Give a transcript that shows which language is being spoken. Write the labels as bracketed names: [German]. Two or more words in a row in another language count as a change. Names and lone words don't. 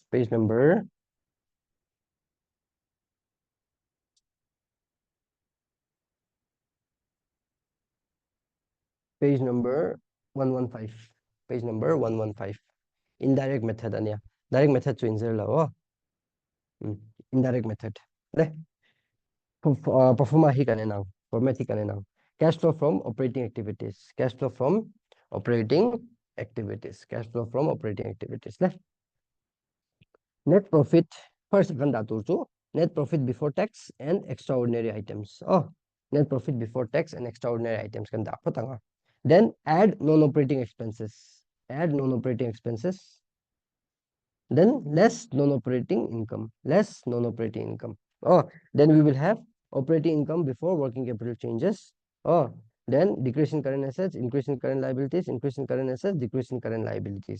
[English] Page number 115. Page number 115. Indirect method anya. Direct method to insert la. Indirect method. [Mizo] Performa hi kanenang. Format hi kanenang. [English] Cash flow from operating activities. Cash flow from operating activities. Cash flow from operating activities. net profit first [Mizo] kan da tur chu [English] net profit before tax and extraordinary items. Oh, net profit before tax and extraordinary items [Mizo] kan da patanga. [English] Then add non-operating expenses. Add non-operating expenses. Then less non-operating income. Less non-operating income. Oh, then we will have operating income before working capital changes. Oh, then decrease in current assets, increase in current liabilities, increase in current assets, decrease in current liabilities.